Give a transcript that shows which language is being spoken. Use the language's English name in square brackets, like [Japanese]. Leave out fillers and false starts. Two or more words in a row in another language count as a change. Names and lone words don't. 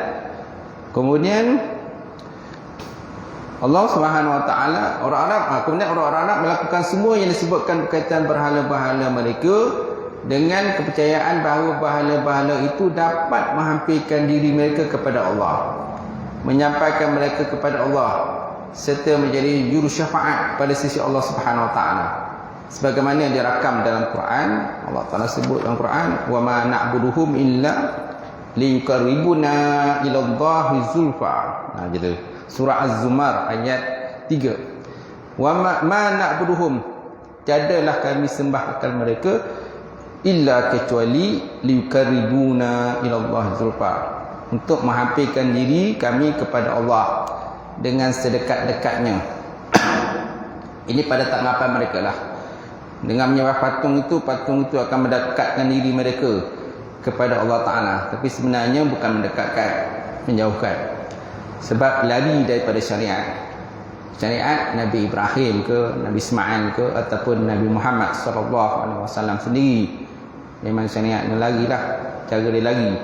[Malay] Kemudian Allah [Arabic] سبحانه وتعالى, [Malay] orang Arab, kemudian orang Arab melakukan semua yang disebutkan berkaitan berhala-berhala mereka dengan kepercayaan bahawa berhala-berhala itu dapat menghampirkan diri mereka kepada Allah, menyampaikan mereka kepada Allah, serta menjadi juru syafaat pada sisi Allah [Arabic] سبحانه وتعالى. [Malay] Sebagaimana yang dirakam dalam Quran, Allah Taala sebut dalam Quran, [Arabic] وما نعبدهم إلا ليقربونا إلى الله زلفى. [Malay] Gitu. Surah Az-Zumar ayat 3. [Arabic] وما نعبدهم, [Malay] tiadalah kami sembah akan mereka illa kecuali [Arabic] ليقربونا إلى الله زلفى, [Malay] untuk menghampirkan diri kami kepada Allah dengan sedekat-dekatnya. Ini pada tanggapan mereka lah. Dengan menyembah patung itu akan mendekatkan diri mereka kepada Allah Ta'ala. Tapi sebenarnya bukan mendekatkan, menjauhkan. Sebab lari daripada syariat. Syariat Nabi Ibrahim ke, Nabi Ismail ke, ataupun Nabi Muhammad SAW sendiri. Memang syariatnya lari lah, cara dia lari.